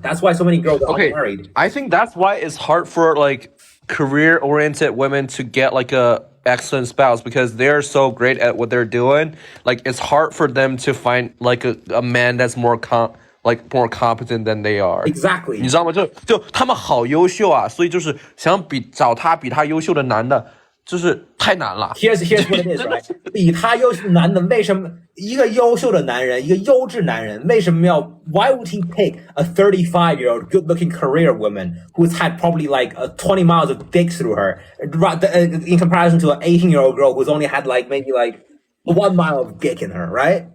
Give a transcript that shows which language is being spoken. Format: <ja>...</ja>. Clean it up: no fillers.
<en>That's why so many girls are unmarried. I think that's why it's hard for like career-oriented women to get like a excellent spouse because they're so great at what they're doing. Like it's hard for them to find like a man that's more competent than they are. Exactly.</en> <zh>你知道吗？就他们好优秀啊，所以就是想找他比他优秀的男的，就是太难了。</zh> <en>Here's what it is, right?</en> <zh>比他优秀的男的为什么一个优秀的男人，一个优质男人为什么要</zh> <en>Why would he pick a 35-year-old good-looking career woman who's had probably like 20 miles of dick through her, in comparison to an 18-year-old girl who's only had like maybe like 1 mile of dick in her, right?</en>